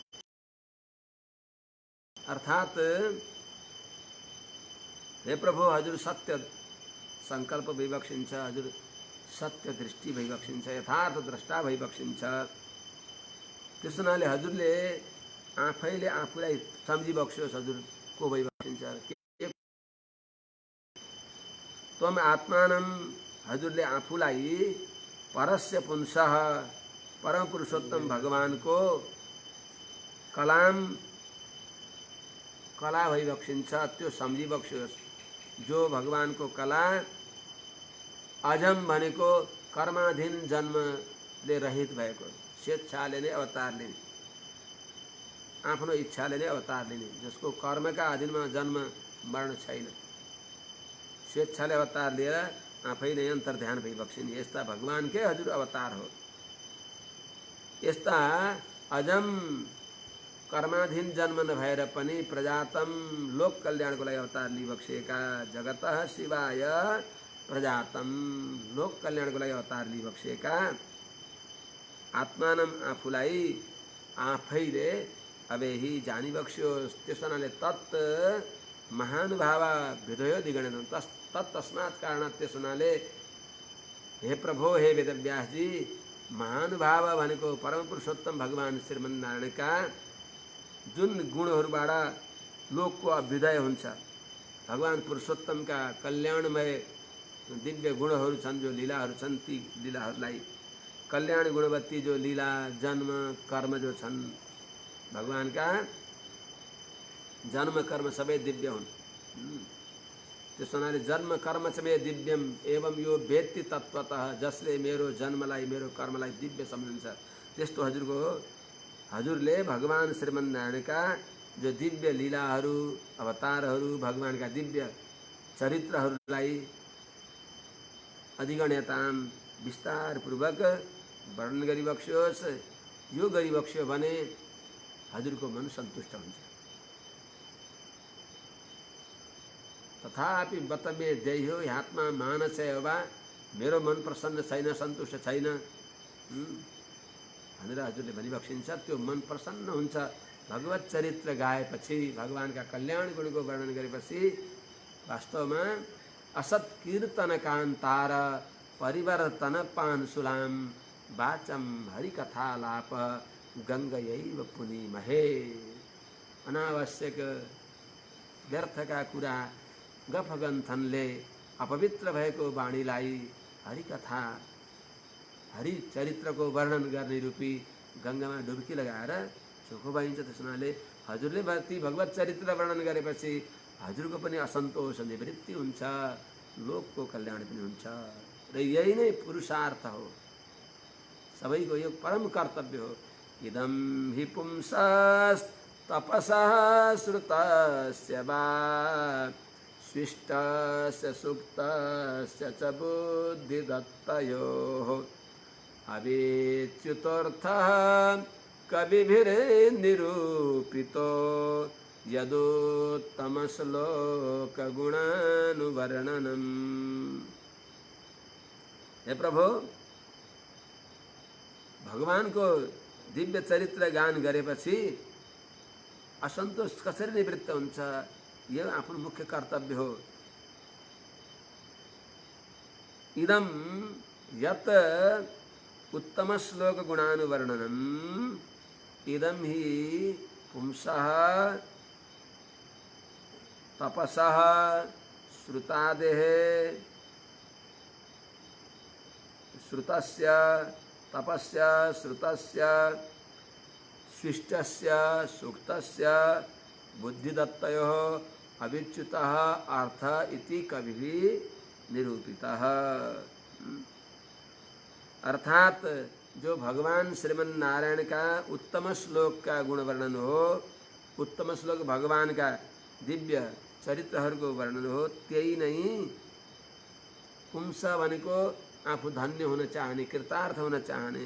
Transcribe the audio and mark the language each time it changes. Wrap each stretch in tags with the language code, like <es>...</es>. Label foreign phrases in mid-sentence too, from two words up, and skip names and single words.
<ne>अर्थात हे प्रभु, हजुर सत्य संकल्प भइबक्सिन्छ, हजुर सत्य दृष्टि भइबक्सिन्छ, यथार्थ द्रष्टा भइबक्सिन्छ। त्यस हुनाले हजुरले आफैले आफूलाई सम्झिबक्स्योस्, हजुर को भइबक्सिन्छ।</ne> <sa>त्वम आत्मानं,</sa> <ne>हजुरले आफूलाई</ne> <sa>परस्य पुंसः,</sa> <ne>परम पुरुषोत्तम भगवानको कलाम, कला भइबक्सिन्छ, त्यो सम्झिबक्स्योस्। जो भगवानको कला अजम भनेको कर्माधीन जन्मले रहित भएको, स्वेच्छाले नै अवतार लिने, आफ्नो इच्छाले नै अवतार लिने, जसको कर्मका अधीनमा जन्म मरण छैन, स्वेच्छाले अवतार लिएर आफै नै अन्तर्ध्यान भइबक्सिने यस्ता भगवानकै हजुर अवतार हो। यस्ता अजम कर्माधीन जन्म नभएर पनि प्रजातम लोक कल्याणको लागि अवतार लिइबक्सिएका</ne> <sa>जगतः शिवाय</sa> <ne>प्रजातम लोक कल्याणको लागि अवतार लिइबक्सिएका आत्मानम आफूलाई आफैले अवेहि जानिबक्स्योस्। त्यसो हुनाले</ne> <sa>तत् महानुभावा हृदय दिगणन तत्तस्मात् कारणात्।</sa> <ne>त्यस हुनाले हे प्रभो, हे वेदव्यासजी, महानुभाव भनेको परम पुरुषोत्तम भगवान श्रीमन्नारायणका जुन गुणहरूबाट लोकको अभ्युदय हुन्छ, भगवान पुरुषोत्तमका कल्याणमय दिव्य गुणहरू छन्, जो लीलाहरू छन्, ती लीलाहरूलाई कल्याण गुणवती जो लीला जन्म कर्म जो छन्, भगवानका जन्म कर्म सबै दिव्य हुन्। त्यस हुनाले</ne> <sa>जन्म कर्म सबै दिव्यम एवं यो वेत्ति तत्त्वतः,</sa> <ne>जसले मेरो जन्मलाई मेरो कर्मलाई दिव्य सम्झन्छ, त्यस्तो हजुरको हजुरले भगवान श्रीमन्नारायणका जो दिव्य लीलाहरू अवतारहरू भगवानका दिव्य चरित्रहरूलाई अधिगण्यताम विस्तारपूर्वक वर्णन गरिबक्स्योस्। यो गरिबक्स्यो भने हजुरको मन सन्तुष्ट हुन्छ।</ne> <sa>तथापि बत मे देह्यो आत्मा मानस वा</sa> <ne>मेरो मन प्रसन्न छैन, सन्तुष्ट छैन भनेर हजुरले भनिबक्सिन्छ। त्यो मन प्रसन्न हुन्छ भगवत चरित्र गाएपछि, भगवानका कल्याण गुणको वर्णन गरेपछि।</ne> <sa>वास्तवमा असत कीर्तन कान्तार परिवर्तन पानसुलाम वाचम हरिकथालाप गङ्गयैव पुनीमहे।</sa> <ne>अनावश्यक व्यर्थका कुरा गफगन्थनले अपवित्र भएको वाणीलाई हरिकथा हरिचरित्रको वर्णन गर्ने रूपी गङ्गामा डुब्की लगाएर चोखो भइन्छ। त्यसमाले हजुरले ती भगवत चरित्र वर्णन गरेपछि हजुरको पनि असन्तोष निवृत्ति हुन्छ, लोकको कल्याण पनि हुन्छ। र यही नै पुरुषार्थ हो, सबैको यो परम कर्तव्य हो।</ne> <sa>इदं हि पुंसस्तपसः श्रुतस्य वा स्विष्टस्य सुक्तस्य च बुद्धिदत्तयोः अवेच्युतोऽर्थः कविभिर्निरूपितो यदुत्तमश्लोकगुणानुवर्णनम्।</sa> <ne>हे प्रभु, भगवानको दिव्य चरित्र गान गरेपछि असन्तोष कसरी निवृत्त हुन्छ, यो आफ्नो मुख्य कर्तव्य हो।</ne> <sa>इदं यत उत्तम श्लोक गुणानुवर्णनम् इदं हि पुंसः तपसः श्रुतादेः श्रुतस्य तपस्य श्रुतस्य स्विष्टस्य सूक्तस्य बुद्धिदत्तयोः अविच्युतः अर्थ इति कविभिः निरूपितः।</sa> <ne>अर्थात जो भगवान श्रीमन नारायण का उत्तम श्लोक का गुण वर्णन हो, उत्तम श्लोक भगवान का दिव्य चरित्रहरूको वर्णन हो, त्यही नै पुंस भनेको आफू धन्य हुन चाहने, कृतार्थ हुन चाहने।</ne>